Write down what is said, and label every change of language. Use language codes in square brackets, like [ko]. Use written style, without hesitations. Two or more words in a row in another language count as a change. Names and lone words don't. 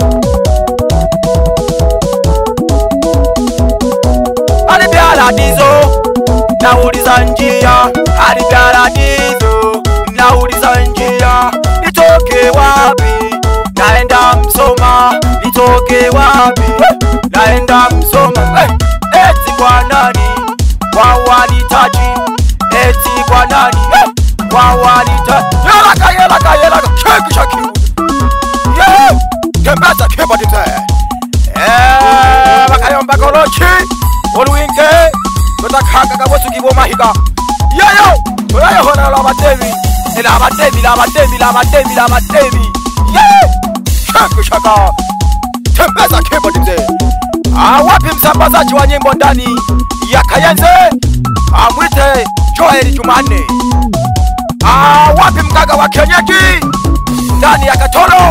[sw] Alibiala dizo nauliza njia hadi paradiso, nauliza njia nitoke wapi, naenda Msoma, nitoke wapi, naenda Msoma. Eti kwa nani wawanitaji, eti kwa nani wawanitaji. Yelaka cheki chaki tembeza kibodi mzee. [suk] Bakayomba kolochi oluinke tutakaka kabosu kiboma hika yayo oyo hona la batemi shaka [sw] tembeza kibodi mzee. Wapi msambazaji wa nyimbo ndani ya Kayenze? Amwite Joel Jumanne. Wapi mgaga wa kienyeji ndani ya Katoro?